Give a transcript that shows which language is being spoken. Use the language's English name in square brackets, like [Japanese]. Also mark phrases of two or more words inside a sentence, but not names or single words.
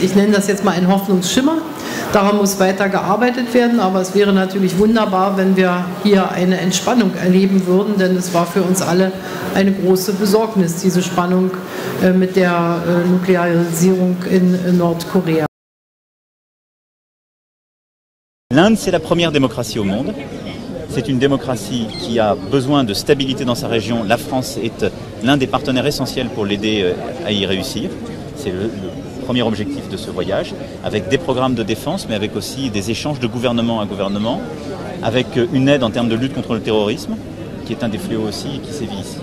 [German] Ich nenne das jetzt mal einen Hoffnungsschimmer. Daran muss weiter gearbeitet werden, aber es wäre natürlich wunderbar, wenn wir hier eine Entspannung erleben würden, denn es war für uns alle eine große Besorgnis, diese Spannung mit der Nuklearisierung in Nordkorea. [French] L'Inde, c'est la première démocratie au monde. C'est une démocratie qui a besoin de stabilité dans sa région. La France est l'un des partenaires essentiels pour l'aider à y réussir. C'est le premier objectif de ce voyage, avec des programmes de défense, mais avec aussi des échanges de gouvernement à gouvernement, avec une aide en termes de lutte contre le terrorisme, qui est un des fléaux aussi qui sévit ici.